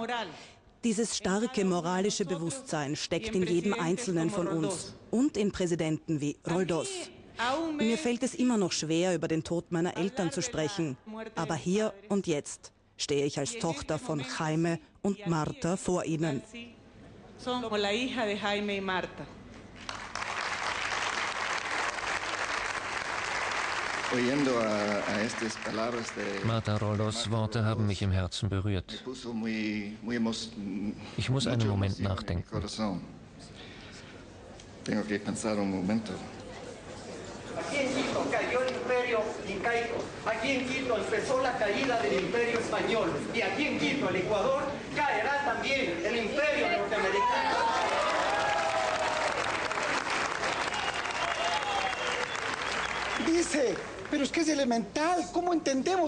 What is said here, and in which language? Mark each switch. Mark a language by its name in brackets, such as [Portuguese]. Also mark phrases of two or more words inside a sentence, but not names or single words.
[German] Dieses starke moralische Bewusstsein steckt in jedem Einzelnen von uns und in Präsidenten wie Roldos. Mir fällt es immer noch schwer, über den Tod meiner Eltern zu sprechen. Aber hier und jetzt stehe ich als Tochter von Jaime und Marta vor Ihnen. [Spanish] Como la hija de Jaime y Marta. [German] Marta Roldos Worte haben mich im Herzen berührt. Ich muss einen Moment nachdenken. [Spanish] Aquí en Quito cayó el imperio incaico, aquí en Quito empezó la caída del imperio español y aquí en Quito, el Ecuador, caerá también el imperio norteamericano. Dice, pero es que es elemental, ¿cómo entendemos?